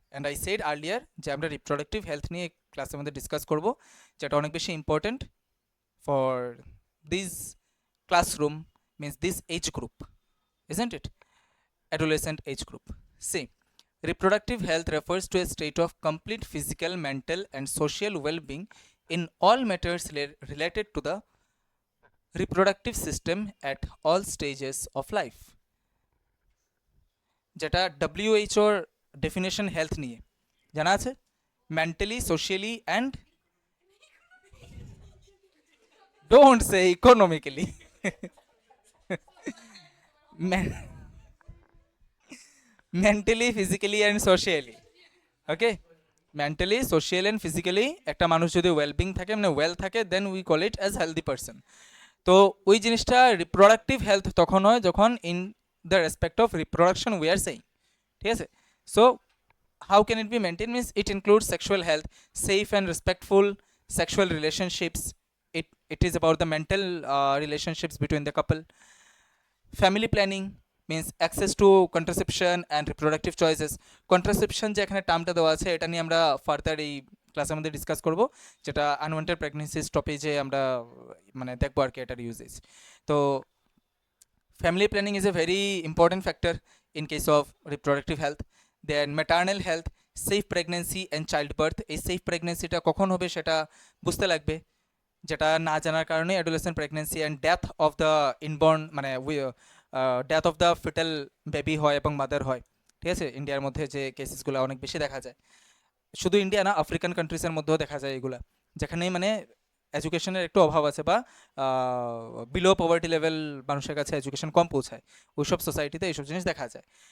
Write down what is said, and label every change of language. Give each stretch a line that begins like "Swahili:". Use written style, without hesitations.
English: And I said earlier
Bangla: যে আমরা reproductive health নিয়ে ক্লাসের মধ্যে ডিসকাস করব, যেটা অনেক বেশি important
English: for this classroom, means this age group, isn't it? Adolescent age group. See, reproductive health refers to a state of complete physical, mental and social well-being in all matters related to the reproductive system at all stages of life.
Bangla: যেটা ডব্লিউএইচওর definition health নিয়ে জানা আছে,
English: Mentally, socially and don't say economically, mentally, physically and socially. Okay, mentally, social and physically
Bangla: একটা মানুষ যদি wellbeing থাকে, মানে well থাকে,
English: Then we call it as healthy person.
Bangla: তো ওই জিনিসটা রিপ্রোডাক্টিভ হেলথ তখন হয় যখন
English: in the respect of reproduction we are saying,
Bangla: ঠিক আছে?
English: So how can it be maintained means it includes sexual health, safe and respectful sexual relationships. It is about the mental relationships between the couple. Family planning means access to contraception and reproductive choices.
Bangla: Contraception যে এখানে টার্মটা দেওয়া আছে, এটা নিয়ে আমরা further এই ক্লাসের মধ্যে ডিসকাস করব, যেটা আনওয়ান্টেড প্রেগনেন্সি স্টপেজে আমরা মানে দেখবো আর কি এটার ইউজেজ।
English: তো family planning is a very important factor in case of reproductive health. Then maternal health, safe pregnancy and childbirth.
Bangla: এই safe pregnancy টা কখন হবে সেটা বুঝতে লাগবে, যেটা না জানার কারণে
English: adolescent pregnancy and death of the inborn,
Bangla: মানে
English: death of the fetal baby
Bangla: হয় এবং মাদার হয়, ঠিক আছে? ইন্ডিয়ার মধ্যে যে কেসেসগুলো অনেক বেশি দেখা যায়, শুধু ইন্ডিয়া না, আফ্রিকান কান্ট্রিজের মধ্যেও দেখা যায় এগুলা, যেখানেই মানে এডুকেশনের একটু অভাব আছে বা বিলো পভার্টি লেভেল মানুষের কাছে এডুকেশন কম পৌঁছায়, ওইসব সোসাইটিতে এইসব জিনিস দেখা যায়।